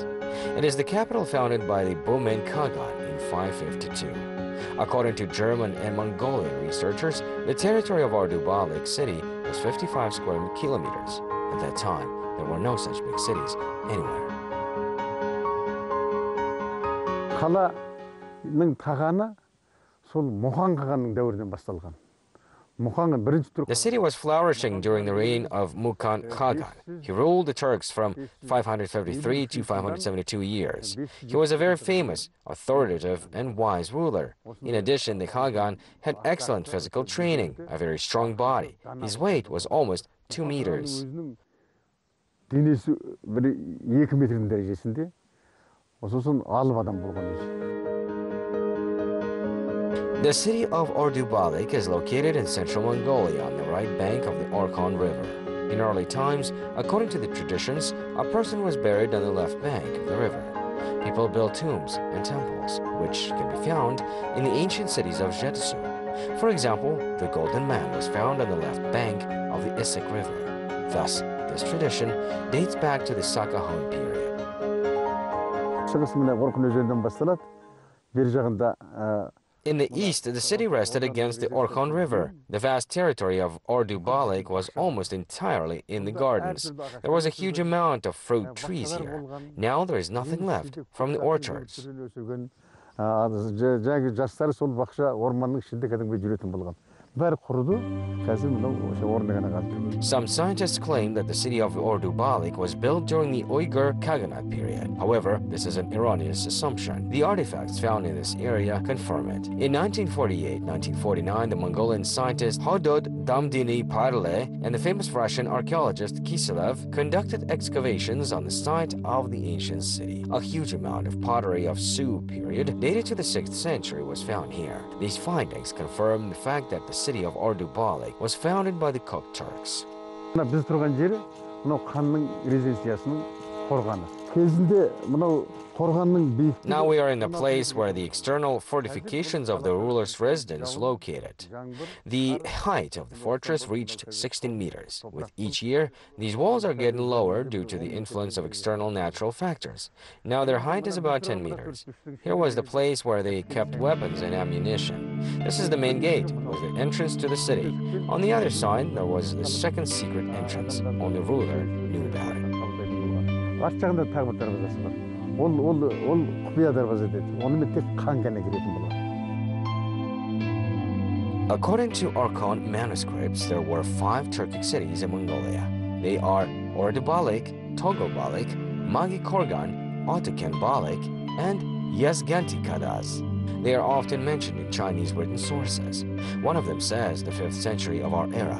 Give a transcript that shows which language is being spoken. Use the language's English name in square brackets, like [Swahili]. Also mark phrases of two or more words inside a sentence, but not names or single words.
[English] It is the capital founded by the Böhmen Khagan in 552. According to German and Mongolian researchers, the territory of Orda-Balyk city was 55 square kilometers. At that time, there were no such big cities anywhere. [Kazakh] қаланың қағаны сол Мұхан қағанның дәуірінен басталған. [English] The city was flourishing during the reign of Mukan Khagan. He ruled the Turks from 553 to 572 years. He was a very famous, authoritative, and wise ruler. In addition, the Khagan had excellent physical training, a very strong body. His weight was almost 2 meters. [Kazakh] денесі бір 2 метрдің дәрежесінде, сосын алып адам болған өзі. [English] The city of Orda-Balyk is located in central Mongolia on the right bank of the Orkhon River. In early times, according to the traditions, a person was buried on the left bank of the river. People built tombs and temples, which can be found in the ancient cities of Jetasu. For example, the Golden Man was found on the left bank of the Issyk River. Thus, this tradition dates back to the Sakahon period. [Kazakh] шығысында Орхон өзенінен басталады. Бер жағында [English] In the east, the city rested against the Orkhon River. The vast territory of Orda-Balyk was almost entirely in the gardens. There was a huge amount of fruit trees here. Now there is nothing left from the orchards. [Kazakh] жаңағы жастары сол бақша орманның ішінде кәдімгі жүретін болған. бәрі құрыды. Қазір мынау осы орнына ғана қалып тұр. [English] Some scientists claim that the city of Orda-Balyk was built during the Uyghur Khaganate period. However, this is an erroneous assumption. The artifacts found in this area confirm it. In 1948-1949, the Mongolian scientist Hodod Damdini Parle and the famous Russian archaeologist Kiselev conducted excavations on the site of the ancient city. A huge amount of pottery of Su period, dated to the 6th century, was found here. These findings confirm the fact that the city of Orda-Balyk was founded by the Kok Turks. [Kazakh] Біз тұрған жері мынау ханның резиденциясының қорғаны. Кезінде мынау [English] Now we are in the place where the external fortifications of the ruler's residence located. The height of the fortress reached 16 meters. With each year, these walls are getting lower due to the influence of external natural factors. Now their height is about 10 meters. Here was the place where they kept weapons and ammunition. This is the main gate, was the entrance to the city. On the other side, there was the second secret entrance. Only the ruler knew about it. [Kazakh] Ол құпия дарбаза деді. Онымен тек қан ғана кіретін болады. [English] According to Orkhon manuscripts, there were 5 Turkic cities in Mongolia. They are Orda-Balyk, Togo-Balyk, Magi-Korgan, Otuken-Balyk, and Yazganti-Kadaz. They are often mentioned in Chinese written sources. One of them says the 5th century of our era.